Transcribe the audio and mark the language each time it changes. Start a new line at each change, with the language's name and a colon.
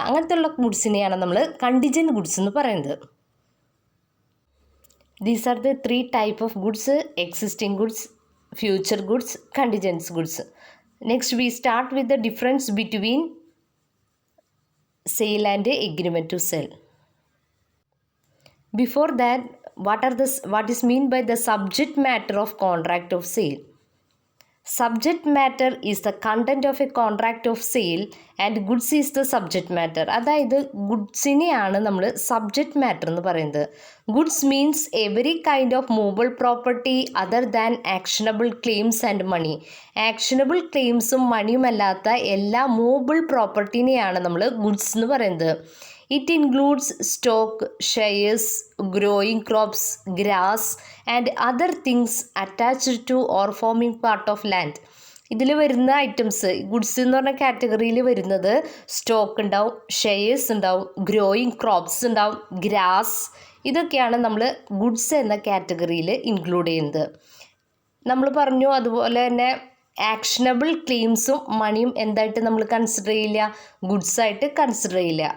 Malayalam: അങ്ങനത്തെ ഉള്ള ഗുഡ്സിനെയാണ് നമ്മൾ കണ്ടിജൻറ്റ് ഗുഡ്സ് എന്ന് പറയുന്നത്.
English: These are the 3 type of goods: existing goods, future goods, contingence goods. Next we start with the difference between sale and agreement to sell. Before that, what is mean by the subject matter of contract of sale? Subject matter is the content of a contract of sale and goods is the subject matter.
Malayalam: അതായത് ഗുഡ്സിനെയാണ് നമ്മൾ subject matter എന്ന് പറയുന്നത്.
English: Goods means every kind of movable property other than actionable claims and money.
Malayalam: Actionable ക്ലെയിംസും മണിയുമല്ലാത്ത എല്ലാ movable പ്രോപ്പർട്ടീനെയാണ് നമ്മൾ goods എന്ന് പറയുന്നത്.
English: It includes stock, shares, growing crops, grass and other things attached to or forming part of land.
Malayalam: ഇതിൽ വരുന്ന items goods എന്ന് പറഞ്ഞ കാറ്റഗറിയിൽ വരുന്നത് സ്റ്റോക്ക് ഉണ്ടാവും, ഷെയർസ് ഉണ്ടാവും, ഗ്രോയിങ് ക്രോപ്സ് ഉണ്ടാവും, ഗ്രാസ്, ഇതൊക്കെയാണ് നമ്മൾ ഗുഡ്സ് എന്ന കാറ്റഗറിയിൽ ഇൻക്ലൂഡ് ചെയ്യുന്നത്. നമ്മൾ പറഞ്ഞു അതുപോലെ തന്നെ ആക്ഷനബിൾ ക്ലെയിംസും മണിയും എന്തായിട്ട് നമ്മൾ കൺസിഡർ ചെയ്യില്ല, ഗുഡ്സായിട്ട് കൺസിഡർ ചെയ്യില്ല.